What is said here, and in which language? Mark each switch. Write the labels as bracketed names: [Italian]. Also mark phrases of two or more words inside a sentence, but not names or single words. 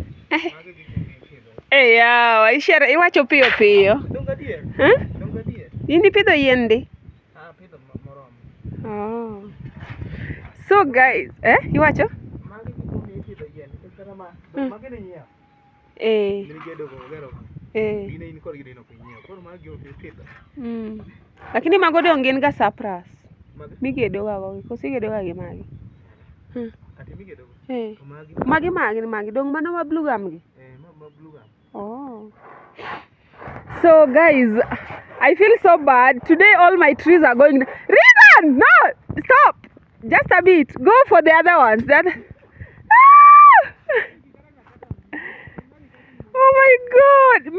[Luo (Kenya and Tanzania)] Yawa, iwacho piyo piyo. In ipidho yien di? Oh. [English] So guys, [Luo (Kenya and Tanzania)] iwacho? Lakini mago dong gin ga sapras. Migedo ga go, koso igedo ga gi magi. Magi dong mano ma [English] blue gum [Luo (Kenya and Tanzania)] gi. [English] Oh. So guys, I feel so bad. Today all my trees are going. Regan! No! Stop! Just a bit. Go for the other ones. Oh my god.